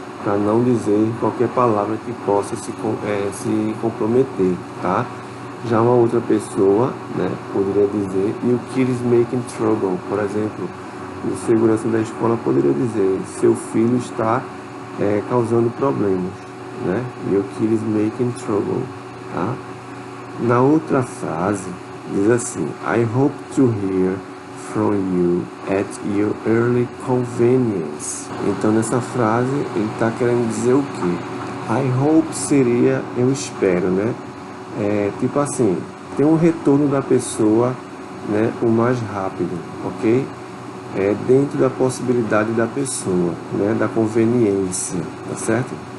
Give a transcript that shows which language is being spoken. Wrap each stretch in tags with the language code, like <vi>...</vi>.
<pt>Para não dizer qualquer palavra que possa se comprometer, tá? Já uma outra pessoa, né, poderia dizer,</pt> <en>your kid is making trouble.</en> <pt>Por exemplo, o segurança da escola poderia dizer, seu filho está causando problemas, né?</pt> <en>Your kid is making trouble, tá?</en> <pt>Na outra frase, diz assim,</pt> <en>I hope to hear from you at your early convenience.</en> <pt>Então, nessa frase, ele está querendo dizer o quê?</pt> <en>I hope</en> <pt>seria eu espero, né? Tipo assim, tem um retorno da pessoa, né, o mais rápido, ok? Dentro da possibilidade da pessoa, né, da conveniência, tá certo?</pt>